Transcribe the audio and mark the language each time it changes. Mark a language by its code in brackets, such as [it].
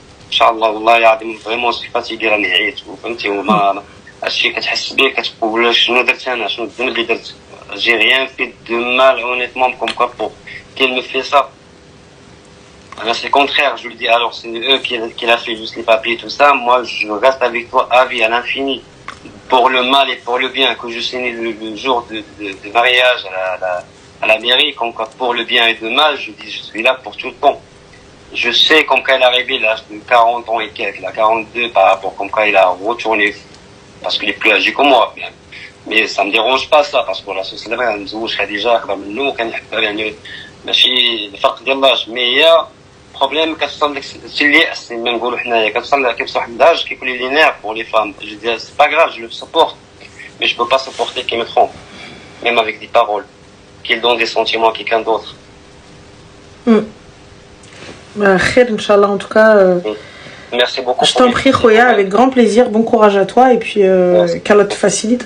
[ar] Inch'Allah, والله يعظم [fr] vraiment je suis fatigué [ar] راني عييت فهمتي وما هادشي كتحس به كتقول شنو درت انا شنو الذنب اللي درت. [fr] J'ai rien fait de mal honnêtement comme quoi pour qu'il me fait ça. Alors c'est le contraire, je lui dis alors c'est eux qui l'a fait juste les papiers tout ça, moi je reste avec toi à vie à l'infini. Pour le mal et pour le bien, que je signe le jour de mariage à la mairie, comme quoi pour le bien et le mal, je dis je suis là pour tout le temps. Je sais comme quand il est arrivé l'âge de 40 ans et quelques, là 42 par rapport comme quand il a retourné, parce qu'il est plus âgé que moi. Mais ça me dérange pas ça, parce que la société là, [ar] مزوج خديجة أكبر منه وكان يحبها يعني ماشي الفرق ديال لاج، مي هي بروبليم كتوصل لك شي اليأس كما نقولوا حنايا كتوصل لك واحد اللاج كيكون لي نيرف [fr] pour les femmes. Je dis c'est pas grave, je le supporte, mais je peux pas supporter qu'il me trompe, même avec des paroles, qu'il donne des sentiments à quelqu'un d'autre. Khair, Inch'Allah, en tout cas. Merci beaucoup. Je t'en prie, Khoya, avec grand plaisir. Bon courage à toi et puis qu'Allah te facilite.